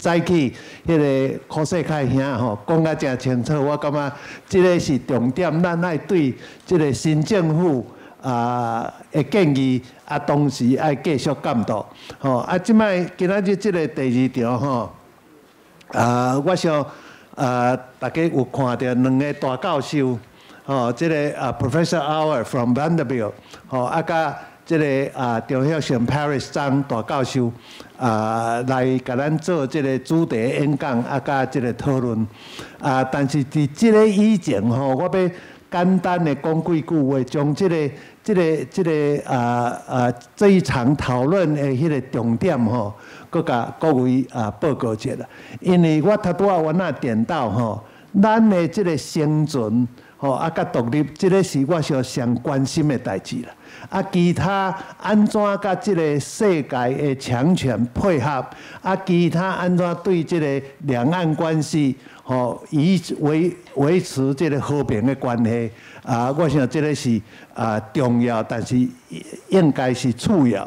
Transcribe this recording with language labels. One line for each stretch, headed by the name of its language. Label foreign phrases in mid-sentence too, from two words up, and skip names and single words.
Min Nan Chinese: 早起迄个柯世凯兄吼讲啊真清楚，我感觉这个是重点，咱爱对这个新政府的建议同时爱继续监督。即摆今仔日这个第二场吼，我想大家有看到两个大教授，这个
English: Professor Auer from Vanderbilt，
Min Nan Chinese: 甲。这个中校生 Paris 张大教授来甲咱做这个主题演讲甲这个讨论但是伫这个以前吼，我要简单的讲几句话，将这一场讨论的迄个重点吼，佮甲各位报告一下。因为我拄仔原仔点到吼，咱的这个生存甲独立，这个是我上关心的代志啦。其他安怎甲这个世界的强权配合？其他安怎对这个两岸关系，维持这个和平的关系？我想这个是重要，但是应该是次要。